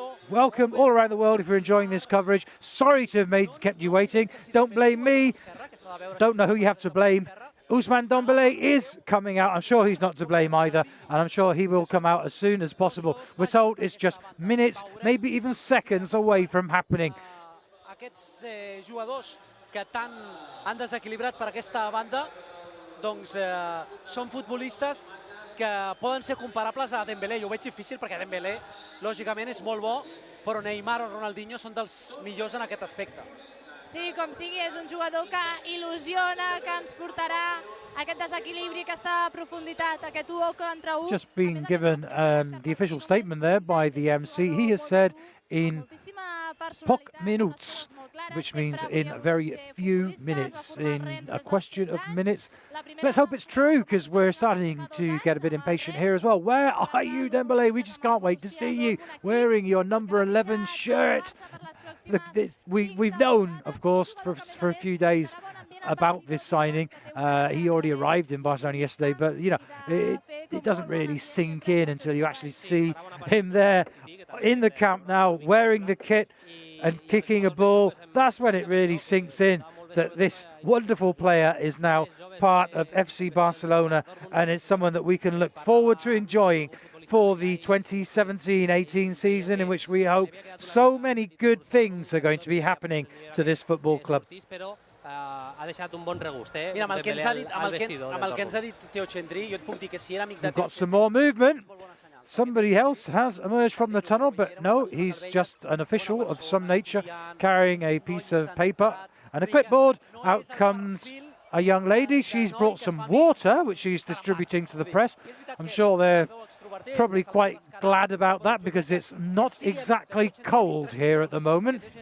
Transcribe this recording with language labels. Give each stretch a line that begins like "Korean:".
English: Welcome all around the world if you're enjoying this coverage. Sorry to have kept you waiting. Don't blame me. Don't know who you have to blame. Ousmane Dembélé is coming out. I'm sure he's not to blame either, and I'm sure he will come out as soon as possible. We're told it's just minutes, maybe even seconds away from happening.
Catalan: Aquests jugadors que tant han desequilibrat per aquesta banda, doncs són futbolistes que poden ser comparables a Dembélé. Jo ho veig difícil perquè Dembélé, lògicament, és molt bo, però Neymar o Ronaldinho són dels millors en aquest aspecte. Sí, com sigui, és un jugador que il·lusiona, que ens portarà aquest desequilibri, aquesta profunditat, aquest 1 contra 1.
English: Just being given the official statement there by the MC. He has said
Catalan: in poc minuts,
English: which means in very few minutes, in a question of minutes. Let's hope it's true, because we're starting to get a bit impatient here as well. Where are you, Dembélé? We just can't wait to see you wearing your number 11 shirt. We've known, of course, for a few days about this signing. He already arrived in Barcelona yesterday, but, you know, it doesn't really sink in until you actually see him there in the camp now, wearing the kit and kicking a ball. That's when it really sinks in that this wonderful player is now part of FC Barcelona, and it's someone that we can look forward to enjoying for the 2017-18 season, in which we hope so many good things are going to be happening to this football club.
Catalan: Ha deixat un bon regust, eh? Mira, amb el que ens ha dit Teo Chendri, jo et puc dir que si era amic de...
English: We've got some more movement. Somebody else has emerged from the tunnel, but no, he's just an official of some nature carrying a piece of paper and a clipboard. Out comes a young lady. She's brought some water, which she's distributing to the press. I'm sure they're probably quite glad about that, because it's not exactly cold here at the moment.